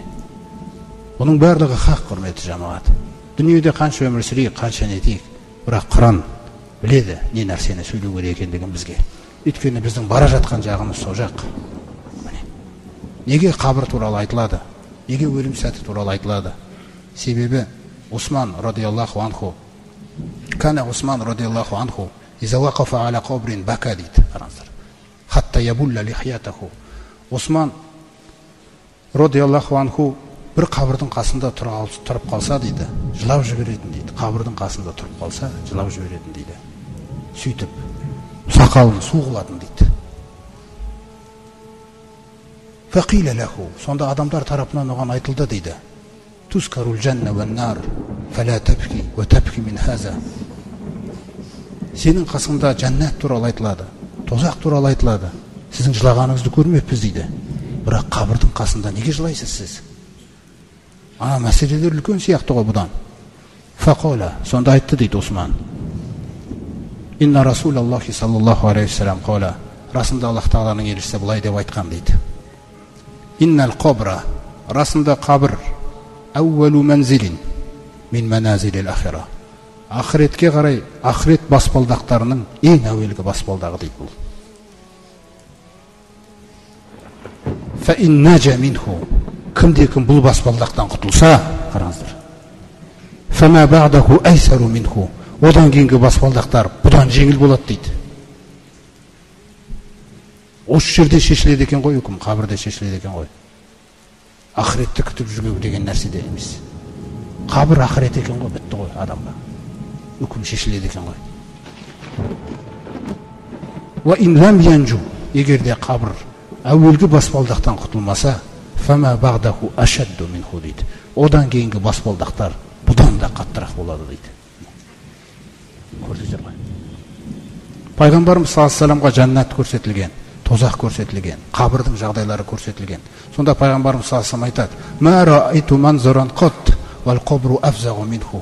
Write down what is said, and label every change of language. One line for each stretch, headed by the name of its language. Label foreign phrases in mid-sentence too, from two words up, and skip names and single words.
Kazakh: Бұның барлығы хақ, құрметті жамағат. Дүниеде қанша өмір сүрейік, қанша нетейік, бірақ Құран біледі не нәрсені сөйлеу керек екендігін бізге. Өйткені біздің бара жатқан жағымыз сол жақ. Міне. Неге қабір туралы айтылады? Неге өлім сәті туралы айтылады?
Arabic: Себебі عثمان رضي الله عنه كان عثمان رضي الله عنه إذا وقف على قبر بكى
Kazakh: дейді. Қараңыздар.
Arabic: حتى يبل لحيته.
Kazakh: Осман
Arabic: رضي الله عنه
Kazakh: бір қабірдің қасында тұрып қалса дейді, жылап жіберетін дейді. Қабірдің қасында тұрып қалса, жылап жіберетін дейді. Сөйтіп сақалын су қылатын дейді.
Arabic: فقيل له,
Kazakh: сонда адамдар тарапынан оған айтылды дейді:
Arabic: تذكر الجنة والنار فلا تبكي وتبكي من هذا.
Kazakh: Сенің қасында жәннат туралы айтылады, тозақ туралы айтылады. Сіздің жылағаныңызды көрмеппіз дейді. Бірақ қабірдің қасында неге жылайсыз сіз? Ана мәселелер үлкен сияқты ғой бұдан. Фақола, сонда айтты дейді Осман:
Arabic: إن رسول الله صلى الله عليه وسلم قال.
Kazakh: Расында Аллах тағаланың елшісі былай деп айтқан дейді:
Arabic: إن القبر,
Kazakh: расында қабір,
Arabic: أول منزل من منازل الآخرة.
Kazakh: Ақыретке қарай, ақырет баспалдақтарының ең әуелгі баспалдағы дейді бұл.
Arabic: فإن نجا منه,
Kazakh: кімде-кім бұл баспалдақтан құтылса, қараңыздар,
Arabic: فما بعده أيسر منه,
Kazakh: одан кейінгі баспалдақтар бұдан жеңіл болады дейді. Осы жерде шешіледі екен ғой үкім, қабірде шешіледі екен ғой. Ақыретті күтіп жүрмеу деген нәрсе де емес. Қабір ақырет екен ғой, бітті ғой адамға. Үкім шешіледі екен ғой.
Arabic: وإن لم ينج,
Kazakh: егер де қабір әуелгі баспалдақтан құтылмаса,
Arabic: فما بعده أشد منه дейді.
Kazakh: Одан кейінгі баспалдақтар бұдан да қаттырақ болады дейді. Көрдіңіздер ғой. Пайғамбарымыз
Arabic: صلى الله عليه وسلم
Kazakh: жәннат көрсетілген, тозақ көрсетілген, қабірдің жағдайлары көрсетілген. Сонда пайғамбарымыз
Arabic: صلى الله عليه وسلم айтады: ما رأيت منظرا قط والقبر أفظع منه.